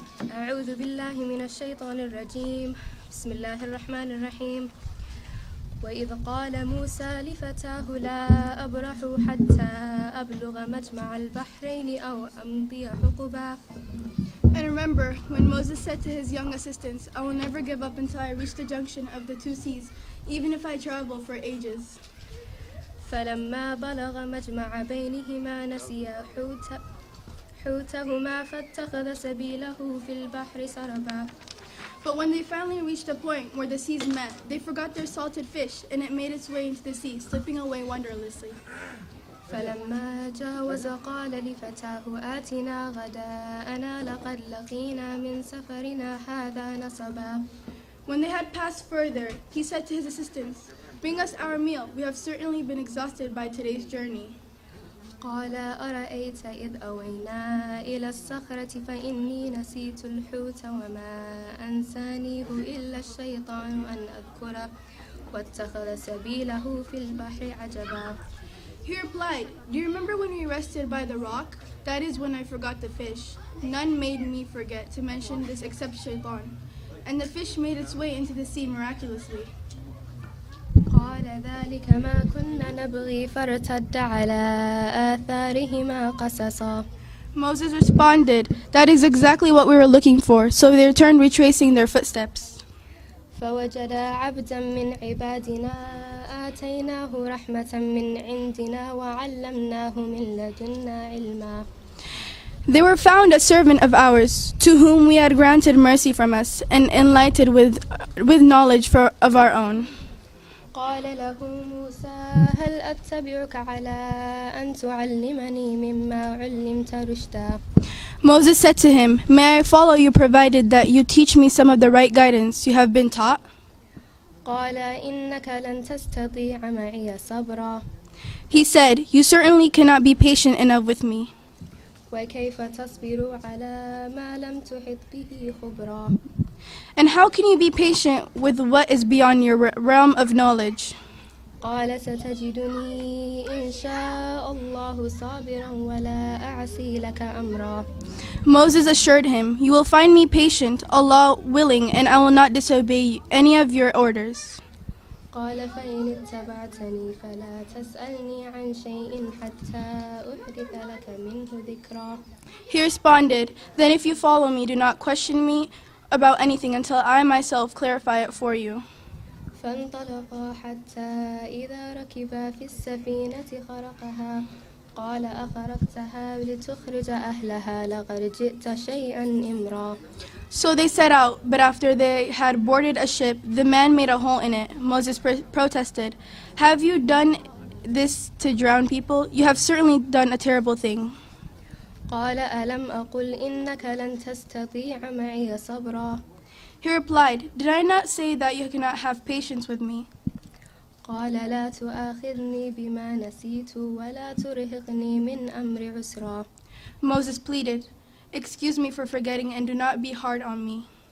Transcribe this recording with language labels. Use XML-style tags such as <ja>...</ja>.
<ar>أعوذ بالله من الشيطان الرجيم بسم الله الرحمن الرحيم وإذ قال موسى لفتاه لا أبرح حتى أبلغ مجمع البحرين أو أمضي حقبا.</ar> <en>And remember when Moses said to his young assistants, I will never give up until I reach the junction of the two seas, even if I travel for ages.</en> <ar>فلما بلغ مجمع بينهما نسيا حوتهما فاتخذ سبيله في البحر سربا.</ar> <en>But when they finally reached a point where the seas met, they forgot their salted fish, and it made its way into the sea, slipping away wondrously.</en> <ar>فلما جاوز قال لفتاه آتنا غداءنا لقد لقينا من سفرنا هذا نصبا.</ar> <en>When they had passed further, he said to his assistants, bring us our meal. We have certainly been exhausted by today's journey.</en> <ar>قال أرأيت إذ أوينا إلى الصخرة فإني نسيت الحوت وما أنسانيه إلا الشيطان أن أذكره واتخذ سبيله في البحر عجبا.</ar> <en>He replied, do you remember when we rested by the rock? That is when I forgot the fish. None made me forget to mention this except Shaitan. And the fish made its way into the sea miraculously.</en> <ar>قال ذلك ما كنا نبغي فارتد على آثارهما قصصا.</ar> <en>Moses responded, that is exactly what we were looking for. So they returned retracing their footsteps.</en> <ar>فوجدا عبدا من عبادنا آتيناه رحمة من عندنا وعلمناه من لدنا علما.</ar> <en>They were found a servant of ours, to whom we had granted mercy from us, and enlightened with knowledge of our own.</en> <ar>قال له موسى هل أتبعك على أن تعلمني مما علمت رشدا.</ar> <en>Moses said to him, may I follow you provided that you teach me some of the right guidance you have been taught?</en> <ar>قال إنك لن تستطيع معي صبرا.</ar> <en>He said, you certainly cannot be patient enough with me.</en> <ar>وكيف تصبر على ما لم تحط به خبرا.</ar> <en>And how can you be patient with what is beyond your realm of knowledge?</en> <ar>قال ستجدني إن شاء الله صابرا ولا أعصي لك أمرا.</ar> <en>Moses assured him, "You will find me patient, Allah willing, and I will not disobey any of your orders."</en> <ar>قال فإن اتبعتني فلا تسألني عن شيء حتى أحدث لك منه ذكرا.</ar> <en>He responded, "Then if you follow me, do not question me about anything until I myself clarify it for you."</en> <ar>فانطلقا حتى إذا ركبا في السفينة خرقها قال أخرقتها لتخرج أهلها لقد جئت شيئا إمرا.</ar> <en>So they set out, but after they had boarded a ship, the man made a hole in it. Moses protested, "Have you done this to drown people? You have certainly done a terrible thing."</en> <ar>قال ألم أقل إنك لن تستطيع معي صبرا.</ar> <en>He replied, "Did I not say that you cannot have patience with me?"</en> <ar>قال لا تؤاخذني بما نسيت ولا ترهقني من أمر عسرا.</ar> <en>Moses pleaded, "Excuse me for forgetting and do not be hard on me."</en>